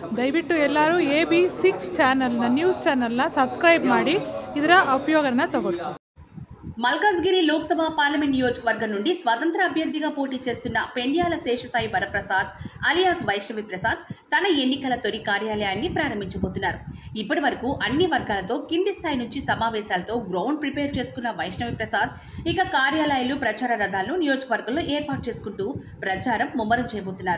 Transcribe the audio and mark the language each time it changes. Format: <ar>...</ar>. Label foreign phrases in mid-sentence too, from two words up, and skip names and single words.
<kn>ದಯವಿಟ್ಟು ಎಲ್ಲರೂ AB6 ಚಾನೆಲ್ನ ನ್ಯೂಸ್ ಚಾನೆಲ್ನ ಸಬ್ಸ್ಕ್ರೈಬ್ ಮಾಡಿ ಇದರ ಉಪಯೋಗನ ತಗೊಳ್ಳಿ.</kn> <te>మల్కాజ్గిరి లోక్సభ పార్లమెంట్ నియోజకవర్గం నుండి స్వతంత్ర అభ్యర్థిగా పోటీ చేస్తున్న పెండ్యాల శేషసాయి వరప్రసాద్ అలియాస్ వైష్ణవి ప్రసాద్ తన ఎన్నికల తొలి కార్యాలయాన్ని ప్రారంభించబోతున్నారు. ఇప్పటి వరకు అన్ని వర్గాలతో కింది స్థాయి నుంచి సమావేశాలతో</te> <en>ground prepare</en> <te>చేసుకున్న వైష్ణవి ప్రసాద్ ఇక కార్యాలయాలు ప్రచార రథాలను నియోజకవర్గంలో ఏర్పాటు చేసుకుంటూ ప్రచారం ముమ్మరం చేయబోతున్నారు.</te>